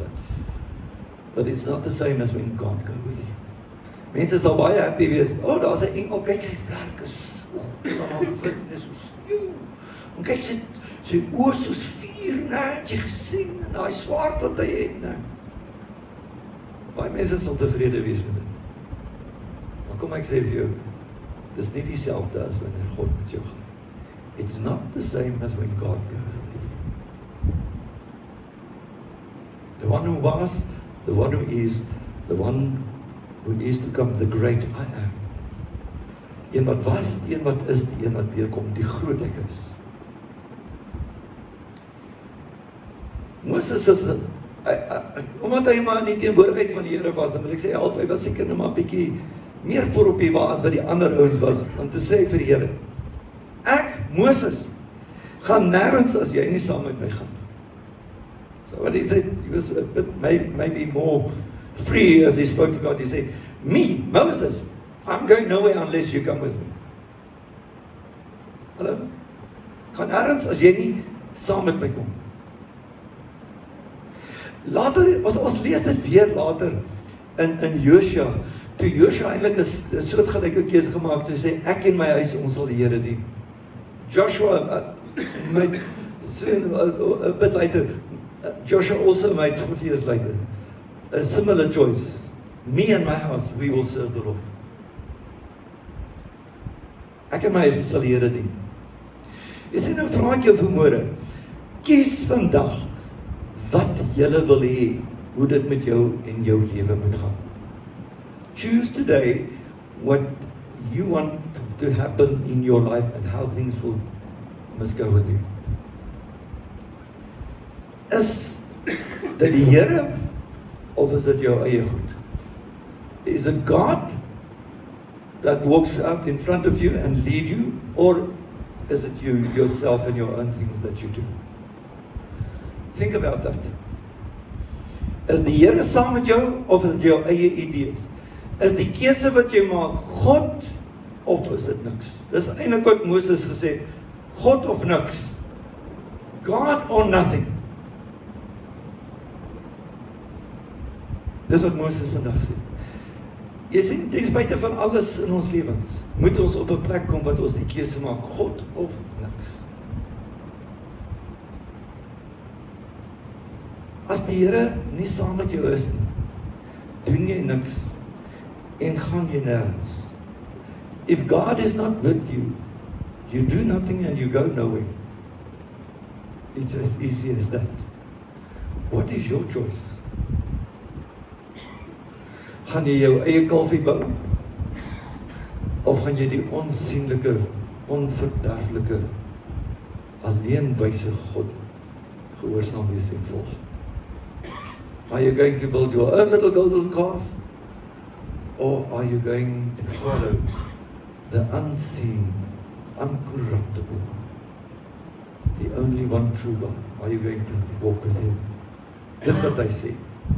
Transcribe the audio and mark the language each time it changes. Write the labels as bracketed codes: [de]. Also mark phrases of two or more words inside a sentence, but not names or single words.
[en] But it's not the same as when God goes with you. [af] Mense sal baie happy wees, oh daar's 'n engel, kyk hy vlerke, so is so sneeu. En kyk sy oë soos vuur, né, het jy gesien, en daai swaard wat hy het, né. Baie mense sal tevrede wees met dit. Maar kom ek sê vir jou, dis nie dieselfde as wanneer God met jou gaan. [en] It's not the same as when God goes with you. The one who was, the one who is, the one who is to come, the great I am. [af] Een wat was, die een wat is, die een wat weer kom, die groot ek is. Moses is, omdat hy maar in die teenwoordigheid van die Here was, dan wil ek sê, hy was seker nou maar bietjie meer voor op die wa as wat die ander ouens was, om te sê vir die Here, ek, Moses, gaan nêrens as jy nie saam met my gaan. [en] So what he said, he was a bit maybe more free as he spoke to God. He said, me, Moses, I'm going nowhere unless you come with me. [af] Hallo? Gaan nêrens as jy nie saam met my kom. Later, ons lees dit weer later in Josua, toe Josua eintlik 'n soortgelyke keuse gemaak het, toe sê ek en my huis ons sal die Here dien. [en] Joshua made soon a bit later, Joshua also made 40 years later a similar choice. Me and my house, we will serve the Lord. [af] Ek en my huis sal die Here dien. Jy sê nou vra ek jou vanmôre, kies vandag wat jy wil hê, hoe dit met jou en jou lewe moet gaan. [en] Choose today what you want to happen in your life and how things must go with you. [af] Is dit die Here of is dit jou eie goed? [en] Is it God that walks out in front of you and lead you, or is it you yourself and your own things that you do? Think about that. [af] Is die Here saam met jou of is dit jou eie idees? Is die keuse wat jy maak God of is dit niks? Dis eintlik wat Moses gesê het, God of niks. [en] God or nothing. [af] Dis wat Moses vandag sê. Jy sien, ten spyte van alles in ons lewens, moet ons op 'n plek kom wat ons die keuse maak, God of niks. As die Here nie saam met jou is nie, doen jy niks en gaan jy nêrens. [en] If God is not with you, you do nothing and you go nowhere. It's as easy as that. What is your choice? [af] Gaan jy jou eie kalfie bou? Of gaan jy die onsienlike, onverderflike, alleenwyse God gehoorsaam wees en volg? [en] Are you going to build your own little golden calf? Or are you going to follow the unseen, uncorruptible, the only one true God? Are you going to walk with Him? [af] Dis wat hy sê.